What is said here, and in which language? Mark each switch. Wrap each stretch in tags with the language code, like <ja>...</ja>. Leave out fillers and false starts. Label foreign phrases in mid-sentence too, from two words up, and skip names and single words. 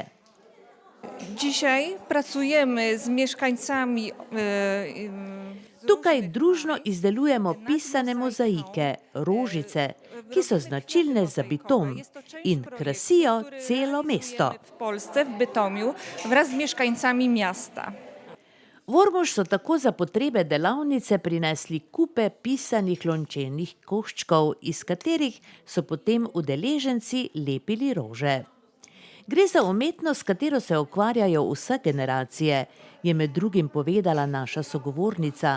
<pl>Dzisiaj pracujemy z mieszkańcami.</pl> <sl>Tukaj družno izdelujemo pisane mozaike, rožice, ki so značilne za Bytom in krasijo celo mesto.</sl> <pl>W Polsce, w Bytomiu, wraz z mieszkańcami miasta.</pl> <sl>V Ormož so tako za potrebe delavnice prinesli kupe pisanih lončenih koščkov, iz katerih so potem udeleženci lepili rože. Gre za umetnost, s katero se ukvarjajo vse generacije, je med drugim povedala naša sogovornica.</sl>